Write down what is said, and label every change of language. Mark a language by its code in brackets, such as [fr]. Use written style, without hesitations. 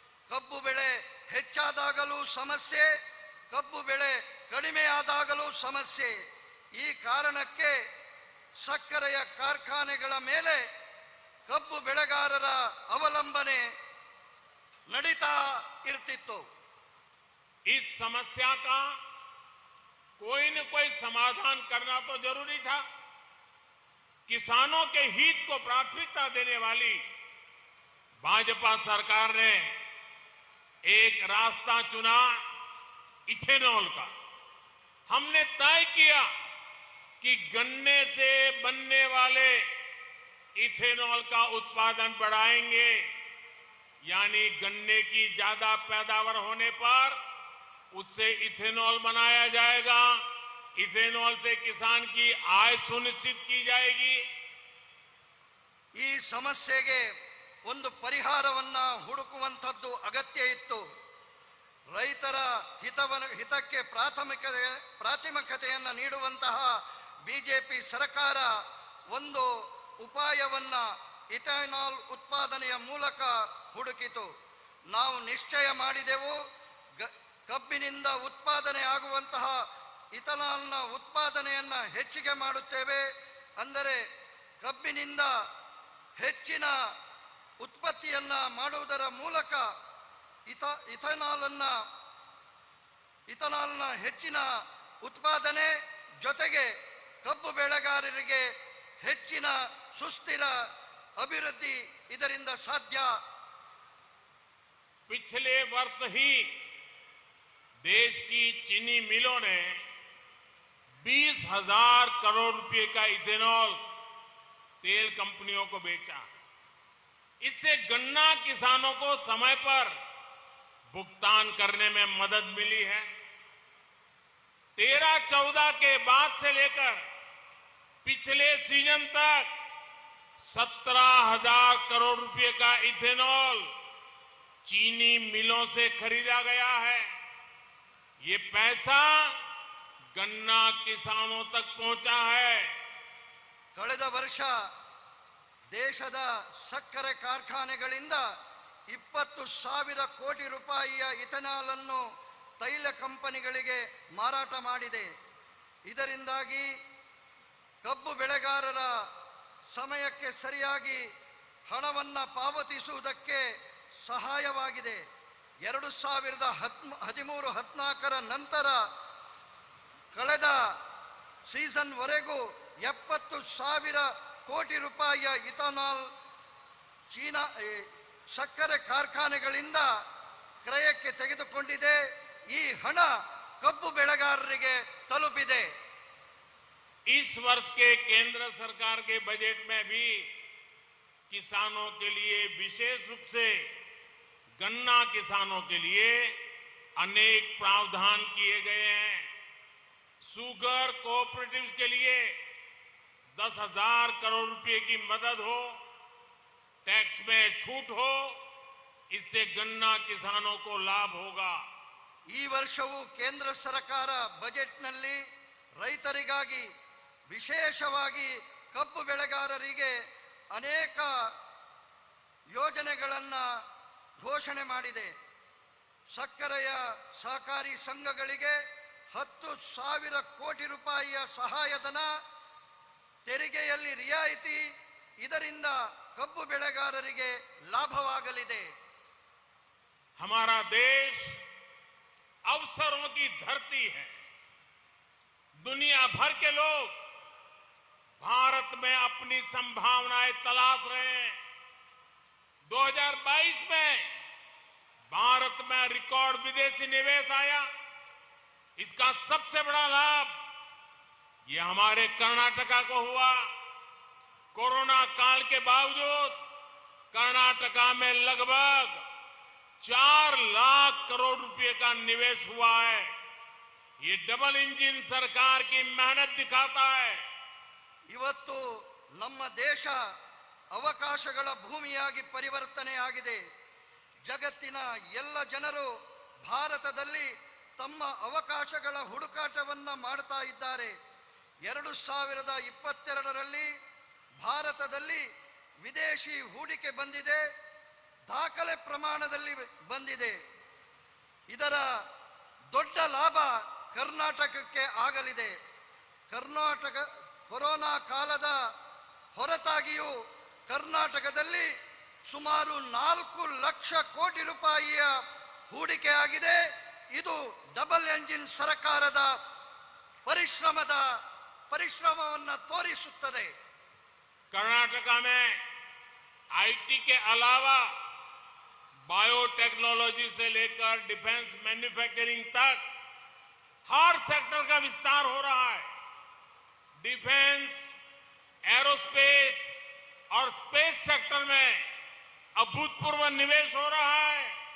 [kn] ಕಬ್ಬು ಬೆಳೆ ಹೆಚ್ಚಾದಾಗಲೂ ಸಮಸ್ಯೆ, ಕಬ್ಬು ಬೆಳೆ ಕಡಿಮೆಯಾದಾಗಲೂ ಸಮಸ್ಯೆ. ಈ ಕಾರಣಕ್ಕೆ ಸಕ್ಕರೆಯ ಕಾರ್ಖಾನೆಗಳ ಮೇಲೆ ಕಬ್ಬು ಬೆಳೆಗಾರರ ಅವಲಂಬನೆ ನಡೀತಾ ಇರ್ತಿತ್ತು. [hi] इस समस्या का कोई न कोई समाधान करना तो जरूरी था. किसानों के हित को प्राथमिकता देने वाली भाजपा सरकार ने एक रास्ता चुना, इथेनॉल का. हमने तय किया कि गन्ने से बनने वाले इथेनॉल का उत्पादन बढ़ाएंगे. यानी गन्ने की ज्यादा पैदावार होने पर उससे इथेनॉल बनाया जाएगा. इथेनॉल से किसान की आय सुनिश्चित की जाएगी. [kn] ಈ ಸಮಸ್ಯೆಗೆ ಒಂದು ಪರಿಹಾರವನ್ನ ಹುಡುಕುವಂತದ್ದು ಅಗತ್ಯ ಇತ್ತು. ರೈತರ ಹಿತಕ್ಕೆ ಪ್ರಾಥಮಿಕತೆಯನ್ನು ನೀಡುವಂತಹ ಬಿಜೆಪಿ ಸರ್ಕಾರ ಒಂದು ಉಪಾಯವನ್ನ ಇಥೆನಾಲ್ ಉತ್ಪಾದನೆಯ ಮೂಲಕ ಹುಡುಕಿತು. ನಾವು ನಿಶ್ಚಯ ಮಾಡಿದೆವು, ಕಬ್ಬಿನಿಂದ ಉತ್ಪಾದನೆ ಆಗುವಂತಹ ಇಥೆನಾಲ್ನ ಉತ್ಪಾದನೆಯನ್ನ ಹೆಚ್ಚಿಗೆ ಮಾಡುತ್ತೇವೆ. ಅಂದರೆ ಕಬ್ಬಿನಿಂದ ಹೆಚ್ಚಿನ ಉತ್ಪತ್ತಿಯನ್ನ ಮಾಡುವುದರ ಮೂಲಕ ಇಥೆನಾಲ್ನ ಹೆಚ್ಚಿನ ಉತ್ಪಾದನೆ ಜೊತೆಗೆ ಕಬ್ಬು ಬೆಳೆಗಾರರಿಗೆ ಹೆಚ್ಚಿನ ಸುಸ್ಥಿರ ಅಭಿವೃದ್ಧಿ ಇದರಿಂದ ಸಾಧ್ಯ. [hi] पिछले वर्ष ही देश की चीनी मिलों ने 20,000 करोड़ रुपए का इथेनॉल तेल कंपनियों को बेचा. इससे गन्ना किसानों को समय पर भुगतान करने में मदद मिली है. 13-14 के बाद से लेकर पिछले सीजन तक 17,000 करोड़ रुपए का इथेनॉल चीनी मिलों से खरीदा गया है. ये पैसा गन्ना किसानों तक पहुंचा है. [kn] ಕಳೆದ ವರ್ಷ ದೇಶದ ಸಕ್ಕರೆ ಕಾರ್ಖಾನೆಗಳಿಂದ 20,000 ಕೋಟಿ ರೂಪಾಯಿಯ ಇಥನಾಲ್ ಅನ್ನು ತೈಲ ಕಂಪನಿಗಳಿಗೆ ಮಾರಾಟ ಮಾಡಿದೆ. ಇದರಿಂದಾಗಿ ಕಬ್ಬು ಬೆಳೆಗಾರರ ಸಮಯಕ್ಕೆ ಸರಿಯಾಗಿ ಹಣವನ್ನು ಪಾವತಿಸುವುದಕ್ಕೆ ಸಹಾಯವಾಗಿದೆ. 2013-14 ನಂತರ ಕಳೆದ ಸೀಸನ್ವರೆಗೂ 70,000 ಕೋಟಿ ರೂಪಾಯಿಯ ಇಥನಾಲ್ ಚೀನಾ ಸಕ್ಕರೆ ಕಾರ್ಖಾನೆಗಳಿಂದ ಕ್ರಯಕ್ಕೆ ತೆಗೆದುಕೊಂಡಿದೆ. ಈ ಹಣ ಕಬ್ಬು ಬೆಳೆಗಾರರಿಗೆ ತಲುಪಿದೆ. [hi] इस वर्ष के केंद्र सरकार के बजट में भी किसानों के लिए विशेष रूप से गन्ना किसानों के लिए अनेक प्रावधान किए गए हैं. शुगर कोऑपरेटिव्स के लिए 10,000 करोड़ रुपए की मदद हो, टैक्स में छूट हो, इससे गन्ना किसानों को लाभ होगा. [kn] ಈ ವರ್ಷವೂ ಕೇಂದ್ರ ಸರ್ಕಾರ ಬಜೆಟ್ನಲ್ಲಿ ರೈತರಿಗಾಗಿ ವಿಶೇಷವಾಗಿ ಕಬ್ಬು ಬೆಳೆಗಾರರಿಗೆ ಅನೇಕ ಯೋಜನೆಗಳನ್ನು ಘೋಷಣೆ ಮಾಡಿದೆ. ಸಕ್ಕರೆಯ ಸಹಕಾರಿ ಸಂಘಗಳಿಗೆ 10,000 ಕೋಟಿ ರೂಪಾಯಿಯ ಸಹಾಯಧನ, ತೆರಿಗೆಯಲ್ಲಿ ರಿಯಾಯಿತಿ, ಇದರಿಂದ ಕಬ್ಬು ಬೆಳೆಗಾರರಿಗೆ ಲಾಭವಾಗಲಿದೆ. [hi] हमारा देश अवसरों की धरती है. दुनिया भर के लोग भारत में अपनी संभावनाएं तलाश रहे हैं. 2022 में भारत में रिकॉर्ड विदेशी निवेश आया. इसका सबसे बड़ा लाभ ये हमारे कर्नाटका को हुआ. कोरोना काल के बावजूद कर्नाटका में लगभग 4 लाख करोड़ रुपए का निवेश हुआ है. ये डबल इंजन सरकार की मेहनत दिखाता है. [kn] ಇವತ್ತು ನಮ್ಮ ದೇಶ ಅವಕಾಶಗಳ ಭೂಮಿಯಾಗಿ ಪರಿವರ್ತನೆ ಆಗಿದೆ. ಜಗತ್ತಿನ ಎಲ್ಲ ಜನರು ಭಾರತದಲ್ಲಿ ತಮ್ಮ ಅವಕಾಶಗಳ ಹುಡುಕಾಟವನ್ನು ಮಾಡ್ತಾ ಇದ್ದಾರೆ. 2022ರಲ್ಲಿ ಭಾರತದಲ್ಲಿ ವಿದೇಶಿ ಹೂಡಿಕೆ ಬಂದಿದೆ, ದಾಖಲೆ ಪ್ರಮಾಣದಲ್ಲಿ ಬಂದಿದೆ. ಇದರ ದೊಡ್ಡ ಲಾಭ ಕರ್ನಾಟಕಕ್ಕೆ ಆಗಲಿದೆ. ಕರ್ನಾಟಕ ಕೊರೋನಾ ಕಾಲದ ಹೊರತಾಗಿಯೂ ಕರ್ನಾಟಕದಲ್ಲಿ ಸುಮಾರು 4 ಲಕ್ಷ ಕೋಟಿ ರೂಪಾಯಿಯ ಹೂಡಿಕೆ ಆಗಿದೆ. ಇದು ಡಬಲ್ ಎಂಜಿನ್ ಸರ್ಕಾರದ ಪರಿಶ್ರಮವನ್ನು ತೋರಿಸುತ್ತದೆ. [hi] कर्नाटका में आईटी के अलावा बायोटेक्नोलॉजी से लेकर डिफेंस मैन्युफैक्चरिंग तक हर सेक्टर का विस्तार हो रहा है. डिफेंस, एरोस्पेस और स्पेस सेक्टर में अभूतपूर्व निवेश हो रहा है.